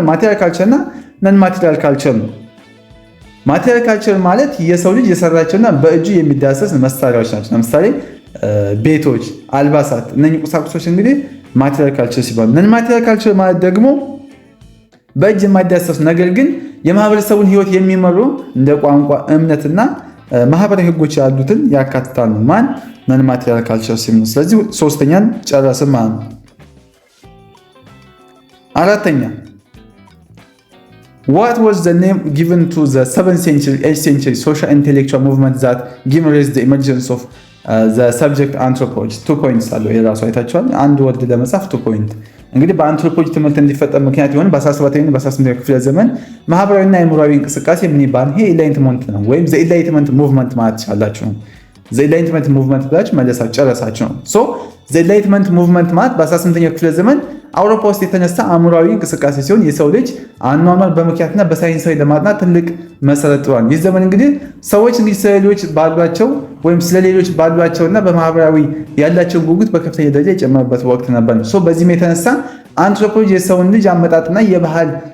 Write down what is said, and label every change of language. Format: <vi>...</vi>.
<am>ማቴሪያል ካልቸር እና ነን ማቴሪያል ካልቸር ነው። ማቴሪያል ካልቸር ማለት የሰው ልጅ የሰራቸውና በእጁ የሚዳሰስ መሳሪያዎች ናቸው። ለምሳሌ ቤቶች፣ አልባሳት፣ እነኚህ ቁሳቁሶች እንግዲህ ማቴሪያል ካልቸር ሲባሉ፣ ነን ማቴሪያል ካልቸር ማለት ደግሞ በእጅ የማይዳሰሱ ነገር ግን የማህበረሰቡን ሕይወት የሚመሩ እንደ ቋንቋ፣ እምነትና ማህበራዊ ህጎች ያሉትን ያካትታል። ማን? ነን ማቴሪያል ካልቸር ሲሆን፣ ስለዚህ ሶስተኛን ጨረስን ማለት ነው። አራተኛ</am> <en>what was the name given to the 7th century 8th century social intellectual movement that gave rise the emergence of the subject anthropology?</en> <am>2 points አለው የራሱ አይታችኋል። አንድ ወርድ ለመጻፍ 2 ፖይንት። እንግዲህ በአንትሮፖሎጂ ትምህርት እንዲፈጠር ምክንያት የሆነ በ17ኛው በ18ኛው ክፍለ ዘመን ማህበራዊና አእምሯዊ እንቅስቃሴ ምን ይባላል? ይሄ ኢንላይትመንት ነው ወይም ዘ ኢንላይትመንት ሙቭመንት ማለት ይችላልላችሁ ነው። ዘ ኢንላይትመንት ሙቭመንት ብላችሁ መለሳችሁ ጨረሳችሁ ነው። ሶ ዘ ኢንላይትመንት ሙቭመንት ማለት በ18ኛው ክፍለ ዘመን አውሮፓ ውስጥ የተነሳ አእምሯዊ እንቅስቃሴ ሲሆን የሰው ልጅ አኗኗር በምክንያትና በሳይንሳዊ ለማጥናት ትልቅ መሰረት ጥሏል። ይህ ዘመን እንግዲህ ሰዎች እንግዲህ ስለሌሎች ባሏቸው ወይም ስለሌሎች ባሏቸውና በማህበራዊ ያላቸውን ጉጉት በከፍተኛ ደረጃ የጨመረበት ወቅት ነበር። ሶ በዚህም የተነሳ አንትሮፖሎጂ የሰውን ልጅ አመጣጥና የባህል</am>